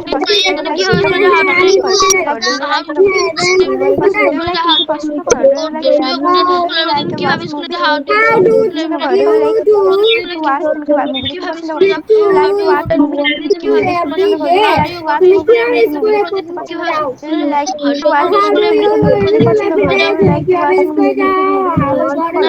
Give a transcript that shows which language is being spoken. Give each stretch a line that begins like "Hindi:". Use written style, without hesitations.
English: Do you like
Bangla: পছন্দ করো?
English: Do you like
Bangla: তুমি পছন্দ করো?
English: Do you like do you like to watch movie?
Bangla: পছন্দ করো?
English: Do you like to watch
Bangla: তুমি কি মুভি দেখতে পছন্দ করো?
English: Do you like to watch movie?
Bangla: Movie দেখতে পছন্দ করো?
English: Do you like to watch movie?
Bangla: Movie দেখতে পছন্দ করো?
English: Do you like to watch movie?
Bangla: Movie দেখতে পছন্দ করো?
English: Do you like to watch movie?